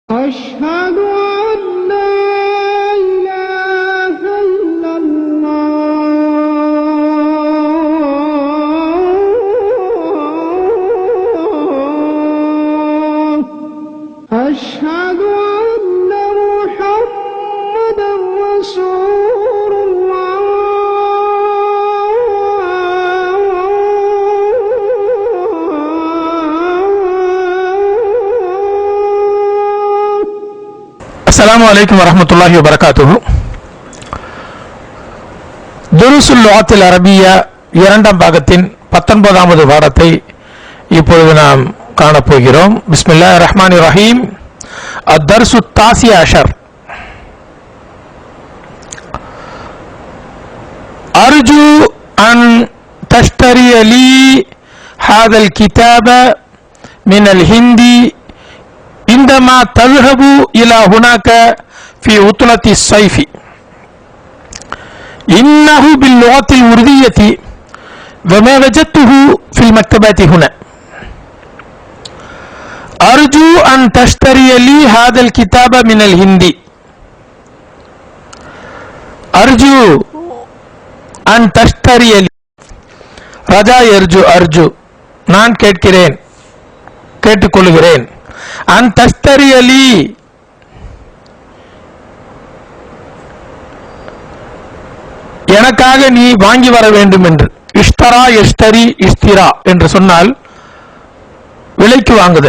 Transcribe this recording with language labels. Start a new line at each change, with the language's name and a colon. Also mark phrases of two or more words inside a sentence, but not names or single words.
Arabic: أشهد أن لا إله إلا الله أشهد أن محمدا رسول الله السلام عليكم ورحمة الله وبركاته.
Tamil: துருசுல் லுகத்தில் அரபியா இரண்டாம் பாகத்தின் 19வது பாடத்தை இப்பொழுது நாம் காணப்போகிறோம்.
Arabic: بسم الله الرحمن الرحيم. الدرس التاسع عشر. أرجو أن تشتري لي هذا الكتاب من الهند عندما تذهب إلى هناك في عطلة الصيف إنه باللغة الأردية وما وجدته في المكتبات هنا. أرجو أن تشتري لي هذا الكتاب من الهندي. أرجو أن تشتري لي رجا يرجو أرجو
Tamil: நான் கேட்கிறேன் கேட்டுக்கொள்கிறேன்.
Arabic: أن تشتري لي
Tamil: எனக்காக நீ வாங்கி வர வேண்டும் என்று.
Arabic: اشترى يشتري اشتراء
Tamil: என்று சொன்னால் விலைக்கு வாங்குதல்.